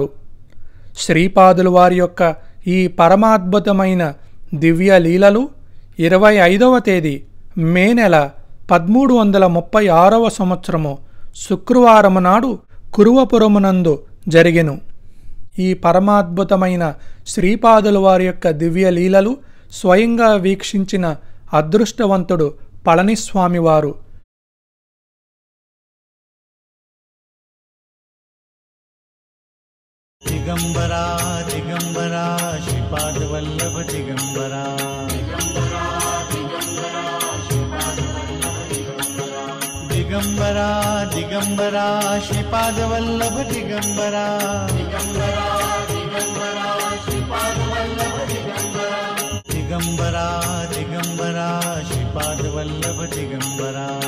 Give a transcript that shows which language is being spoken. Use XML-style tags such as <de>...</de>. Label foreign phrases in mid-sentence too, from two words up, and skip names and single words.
<te>శ్రీపాదులవారి యొక్క ఈ పరమాద్భుతమైన దివ్య లీలలు 25వ తేదీ మే నెల 1336వ సంవత్సరము శుక్రవారము నాడు కురువపురమునందు జరిగెను. ఈ పరమాద్భుతమైన శ్రీపాదులవారి యొక్క దివ్య లీలలు స్వయంగా వీక్షించిన అదృష్టవంతుడు పళనిస్వామివారు.</te> <sa>दिगंबरा दिगंबरा श्रीपाद वल्लभ दिगंबरा दिगंबरा दिगंबरा श्रीपाद वल्लभ दिगंबरा दिगंबरा दिगंबरा श्रीपाद वल्लभ दिगंबरा</sa>